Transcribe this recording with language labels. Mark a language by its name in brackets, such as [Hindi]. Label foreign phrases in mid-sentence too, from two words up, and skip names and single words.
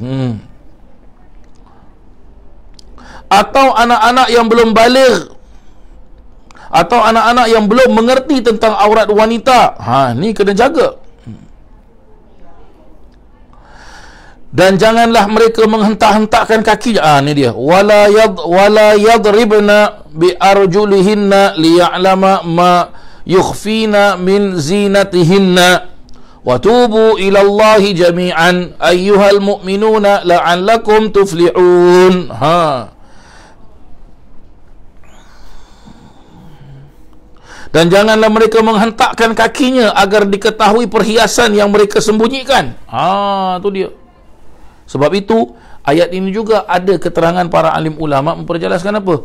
[Malay] Atau anak-anak yang belum baligh, atau anak-anak yang belum mengerti tentang aurat wanita. Ni kena jaga. Dan janganlah mereka menghentak-hentakkan kaki. Ni dia. [Arabic] ولا يضربن بأرجلهن ليعلم ما يخفين من زينتهن. وتوبوا إلى الله جميعا أيها المؤمنون لعلكم تفلحون. [Malay] Dan janganlah mereka menghentakkan kakinya agar diketahui perhiasan yang mereka sembunyikan. Tu dia. Sebab itu, ayat ini juga ada keterangan para alim ulama memperjelaskan apa?